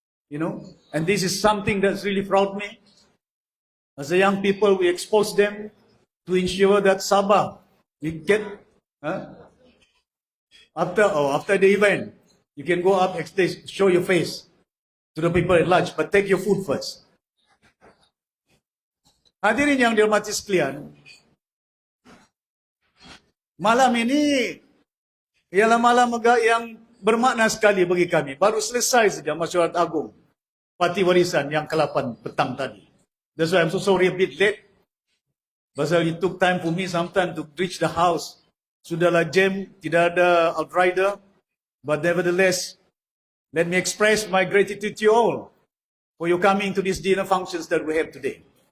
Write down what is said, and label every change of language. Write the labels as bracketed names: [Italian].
[English] You know, and this is something that's really proud me. As a young people, we expose them to ensure that Sabah, we get, after the event, you can go up, show your face to the people at large, but take your food first. [Malay] Hadirin yang dihormati sekalian, malam ini ialah malam yang bermakna sekali bagi kami. Baru selesai saja Masyarakat Agung Parti Warisan yang ke-8 petang tadi. [English] That's why I'm so sorry a bit late. Pasal it took time for me sometime to reach the house. [Malay] Sudahlah jam, tidak ada outrider. [English] But nevertheless, let me express my gratitude to you all for your coming to these dinner functions that we have today.